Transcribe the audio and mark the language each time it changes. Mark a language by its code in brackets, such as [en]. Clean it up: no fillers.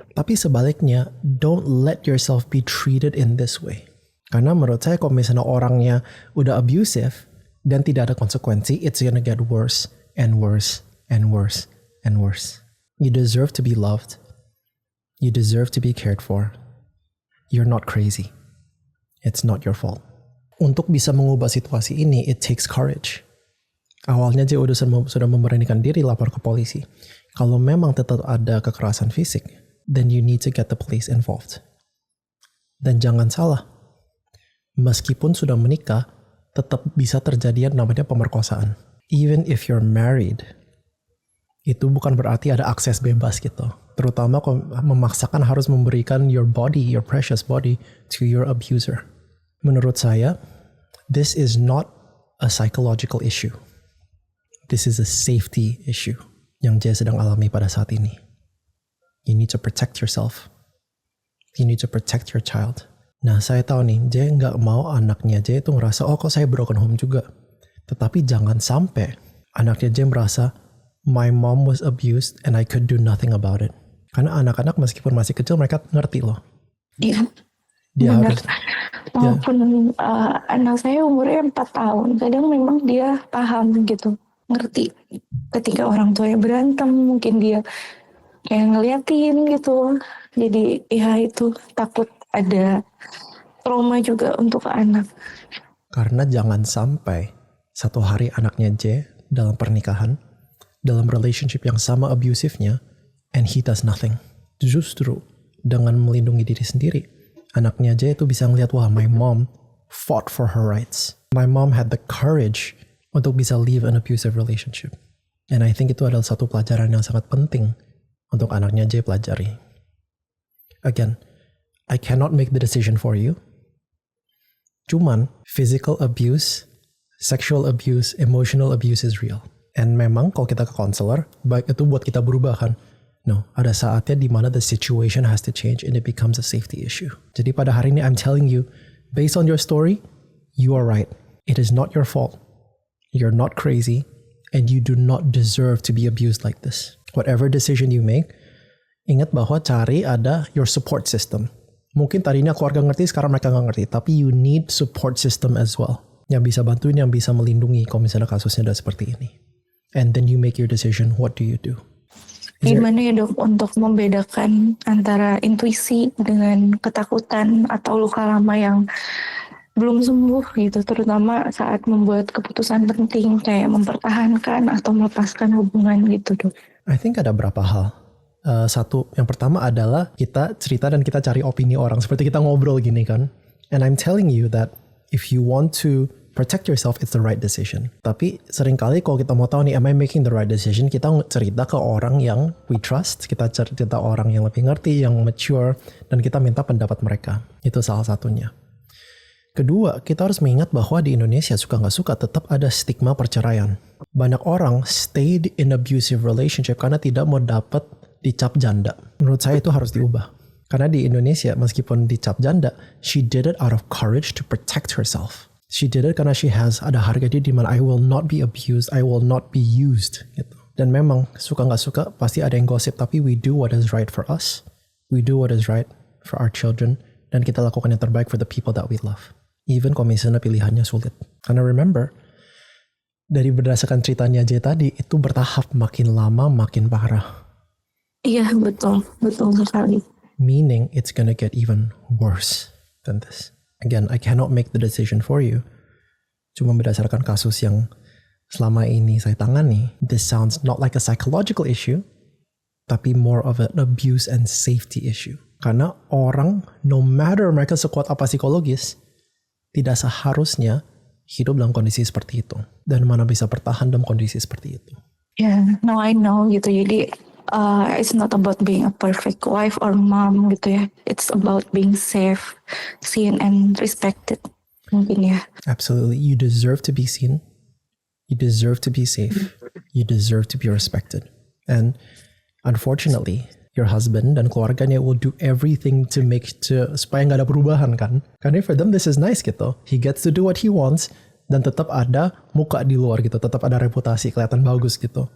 [id] Tapi sebaliknya, [en] don't let yourself be treated in this way. [id] Karena menurut saya kalau misalnya orangnya udah abusive, dan tidak ada konsekuensi, [en] it's gonna get worse and worse [id] and worse and worse. [en] You deserve to be loved. You deserve to be cared for. You're not crazy. It's not your fault. [id] Untuk bisa mengubah situasi ini, [en] it takes courage. [id] Awalnya dia sudah memberanikan diri lapor ke polisi. Kalau memang tetap ada kekerasan fisik, [en] then you need to get the police involved. [id] Dan jangan salah, meskipun sudah menikah, tetap bisa terjadi yang namanya pemerkosaan. [en] Even if you're married, [id] itu bukan berarti ada akses bebas gitu. Terutama kalau memaksakan harus memberikan [en] your body, your precious body, to your abuser. [id] Menurut saya, [en] this is not a psychological issue. This is a safety issue [id] yang Jay sedang alami pada saat ini. [en] You need to protect yourself. You need to protect your child. [id] Nah, saya tahu nih, Jay nggak mau anaknya Jay itu ngerasa, oh kok saya broken home juga. Tetapi jangan sampai anaknya Jay merasa, [en] my mom was abused and I could do nothing about it. [id] Karena anak-anak meskipun masih kecil, mereka ngerti loh. Iya. Dia Benar. harus, Maupun anak saya umurnya 4 tahun, kadang memang dia paham gitu, ngerti. Ketika orang tuanya berantem, mungkin dia kayak ngeliatin gitu. Jadi ya itu takut ada trauma juga untuk anak. karena jangan sampai satu hari anaknya Jay dalam pernikahan, dalam relationship yang sama abusive-nya, [en] and he does nothing. [id] Justru dengan melindungi diri sendiri, anaknya Jay itu bisa ngeliat, wah, [en] my mom fought for her rights. My mom had the courage [id] untuk bisa [en] leave an abusive relationship. And I think [id] itu adalah satu pelajaran yang sangat penting untuk anaknya Jay pelajari. [en] Again, I cannot make the decision for you. Cuman, physical abuse, sexual abuse, emotional abuse is real. [id] And memang kalau kita ke counselor, baik itu buat kita berubah kan. [en] No, [id] ada saatnya di mana [en] the situation has to change and it becomes a safety issue. [id] Jadi pada hari ini [en] I'm telling you, based on your story, you are right. It is not your fault. You're not crazy and you do not deserve to be abused like this. Whatever decision you make, [id] ingat bahwa cari ada [en] your support system. [id] Mungkin tadinya keluarga ngerti, sekarang mereka nggak ngerti. Tapi [en] you need support system as well. [id] Yang bisa bantuin, yang bisa melindungi kalau misalnya kasusnya udah seperti ini. [en] And then you make your decision, what do you do? [id] Gimana ya dok untuk membedakan antara intuisi dengan ketakutan atau luka lama yang belum sembuh gitu, terutama saat membuat keputusan penting kayak mempertahankan atau melepaskan hubungan gitu, Dok. [en] I think [id] ada berapa hal. Satu, yang pertama adalah kita cerita dan kita cari opini orang. Seperti kita ngobrol gini kan. [en] And I'm telling you that if you want to protect yourself, it's the right decision. [id] Tapi seringkali kalau kita mau tahu nih, [en] am I making the right decision? [id] Kita cerita ke orang yang [en] we trust. [id] Kita cerita orang yang lebih ngerti, yang mature. Dan kita minta pendapat mereka. Itu salah satunya. Kedua, kita harus mengingat bahwa di Indonesia suka nggak suka tetap ada stigma perceraian. Banyak orang [en] stayed in abusive relationship [id] karena tidak mau dapat dicap janda. Menurut saya itu harus diubah. Karena di Indonesia, meskipun dicap janda, [en] she did it out of courage to protect herself. She did it karena she has [id] ada harga diri di mana [en] I will not be abused, I will not be used. Gitu. [id] Dan memang suka nggak suka pasti ada yang gosip, tapi [en] we do what is right for us. We do what is right for our children. [id] Dan kita lakukan yang terbaik [en] for the people that we love. [id] Even kalau misalnya pilihannya sulit. Karena remember, dari berdasarkan ceritanya J tadi, itu bertahap makin lama makin parah. Iya, betul sekali. [en] Meaning it's gonna get even worse than this. Again, I cannot make the decision for you. [id] Cuma berdasarkan kasus yang selama ini saya tangani, [en] this sounds not like a psychological issue, tapi more of an abuse and safety issue. [id] Karena orang, [en] no matter [id] mereka sekuat apa psikologis, tidak seharusnya hidup dalam kondisi seperti itu. Dan mana bisa bertahan dalam kondisi seperti itu. [en] Now I know gitu. Jadi it's not about being a perfect wife or mom [id] gitu ya. [en] It's about being safe, seen and respected. [id] Mungkin ya. [en] Absolutely. You deserve to be seen. You deserve to be safe. You deserve to be respected. And unfortunately, your husband [id] dan keluarganya [en] will do everything [id] supaya nggak ada perubahan kan. [en] Karena for them this is nice gitu. He gets to do what he wants. [id] Dan tetap ada muka di luar gitu. Tetap ada reputasi, kelihatan bagus gitu.